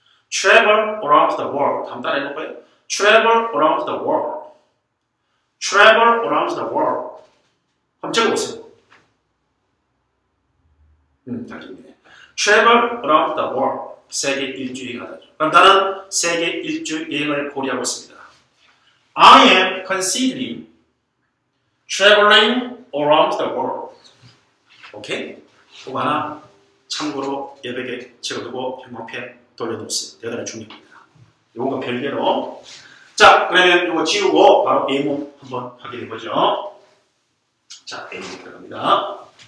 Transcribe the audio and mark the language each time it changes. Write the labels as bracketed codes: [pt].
[en] travel around the world. [ko] 한번 따라 해볼까요? [en] travel around the world. travel around the world. [ko] 한번 적어보세요. 나중에. [en] travel around the world. [ko] 세계 일주 여행하다죠. 그럼 나는 세계 일주 여행을 고려하고 있습니다. [en] I am considering traveling around the world. [ko] 오케이? 그거 하나 참고로 여백에 적어두고 형광펜 돌려놓으세요. 대단히 중요합니다. 요거 별개로. 자, 그러면 이거 지우고 바로 예문 한번 확인해 보죠. 자, 예문 들어갑니다.